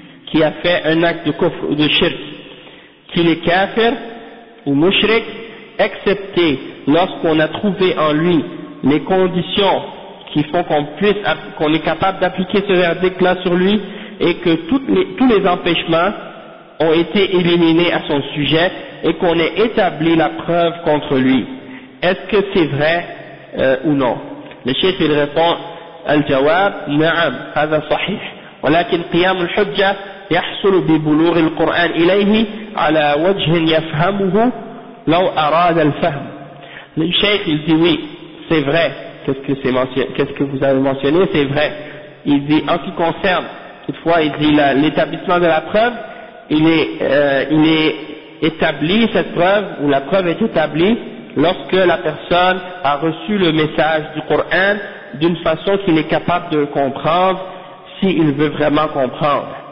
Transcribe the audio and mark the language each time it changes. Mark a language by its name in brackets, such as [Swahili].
[French] qui a fait un acte de kufr ou de shirk, qu'il est kafir ou mushrik, excepté lorsqu'on a trouvé en lui les conditions qui font qu'on est capable d'appliquer ce verdict-là sur lui, et que tous les empêchements ont été éliminés à son sujet, et qu'on ait établi la preuve contre lui. Est-ce que c'est vrai ou non? Le cheikh il répond: [Arabic] Al-jawab, na'am, hadha sahih. ولكن قيام الحجة يحصل ببلوغ القرآن إليه على وجه يفهمه لو أراد الفهم. [French] Le cheikh il dit oui, c'est vrai. Qu'est-ce que vous avez mentionné, c'est vrai. Il dit, en ce qui concerne, toutefois, il dit l'établissement de la preuve, il est établi, cette preuve, ou la preuve est établie lorsque la personne a reçu le message du Coran d'une façon qu'il est capable de comprendre, s'il veut vraiment comprendre.